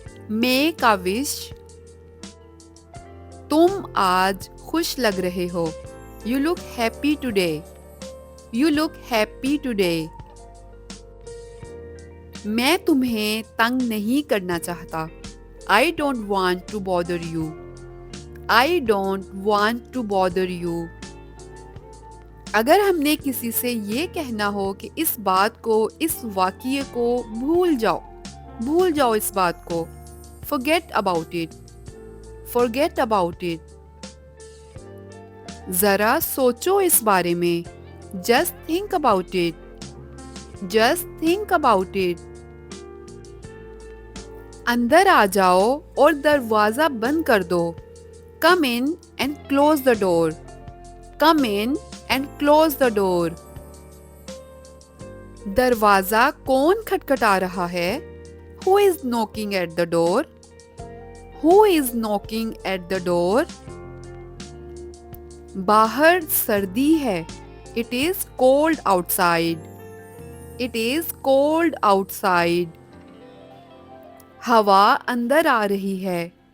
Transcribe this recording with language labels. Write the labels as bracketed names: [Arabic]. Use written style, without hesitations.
[English] Make a wish. [Hindi] तुम आज खुश लग रहे हो. [English] You look happy today. You look happy today. [Hindi] मैं तुम्हें तंग नहीं करना चाहता. [English] I don't want to bother you. I don't want to bother you. [Hindi] अगर हमने किसी से ये कहना हो कि इस बात को, इस वाक़ये को भूल जाओ इस बात को. [English] Forget about it. Forget about it. [Hindi] ज़रा सोचो इस बारे में. [English] Just think about it. Just think about it. [Hindi] अंदर आ जाओ और दरवाज़ा बंद कर दो. [English] Come in and close the door. Come in and close the door. [Hindi] दरवाज़ा कौन खटखटा रहा है? [English] Who is knocking at the door? Who is knocking at the door? [Hindi] बाहर सर्दी है. [English] It is cold outside. It is cold outside. [Hindi] हवा अंदर आ रही है.